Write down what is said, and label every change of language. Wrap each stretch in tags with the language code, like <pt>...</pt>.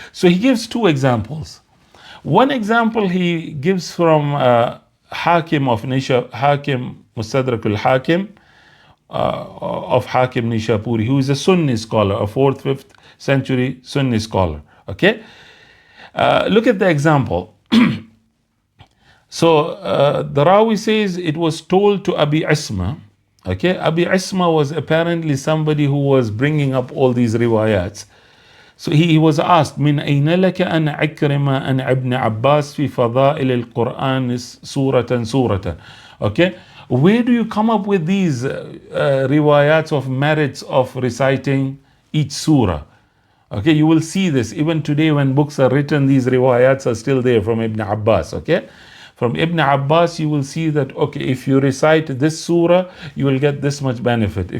<en>So he gives two examples. One example he gives from Hakim of Hakim Mustadrak al-Hakim of Hakim Nishapuri, who is a Sunni scholar, a 4th, 5th century Sunni scholar. Okay? Look at the example. So the Rawi says it was told to Abi Isma. Okay, Abi Isma was apparently somebody who was bringing up all these riwayats. So he was asked,</en> <ar>من أين لك أن عكرم أن ابن عباس في فضائل القرآن سورة.</ar> <en>Okay, where do you come up with these riwayats of merits of reciting each surah? Okay, you will see this even today when books are written. These riwayats are still there from Ibn Abbas. Okay, from Ibn Abbas you will see that, okay, if you recite this surah you will get this much benefit.</en>